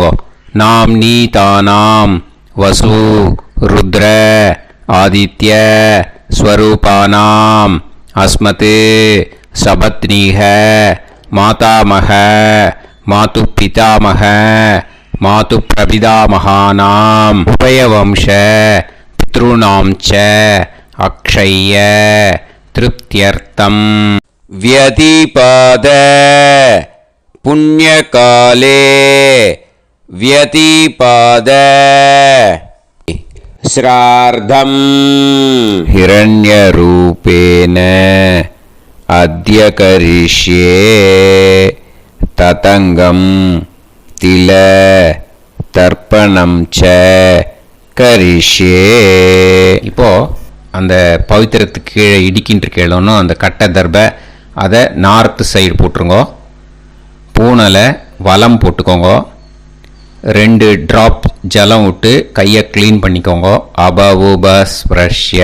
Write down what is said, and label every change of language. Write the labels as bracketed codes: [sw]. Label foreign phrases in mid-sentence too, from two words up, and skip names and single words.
[sa] नाम् नी तानाम् वसु रुद्र आदित्य स्वरूपाणाम् अस्मत् सपत्नीक मातामह मातृ पितामह मातृ प्रपितामहानाम् उभयवंश पितॄणाम् च अक्षय्य तृप्त्यर्थम् व्यतिपाद पुण्यकाले व्यतिपाद श्रार्धं हिरण्यरूपेण अद्य करिष्ये ततङ्गं तिल तर्पणं च करिष्ये. [ta] இப்போ அந்த பவித்திரத்துக்கு கீழே இடிக்கின்ற கீழே அந்த கட்டை தர்பை அதை நார்த்து சைடு போட்டுருங்க. பூனலை வலம் போட்டுக்கோங்க. 2 ட்ராப் ஜலம் விட்டு கையை க்ளீன் பண்ணிக்கோங்க. [sa] அபவுபஸ்ப்ரஷ்ய.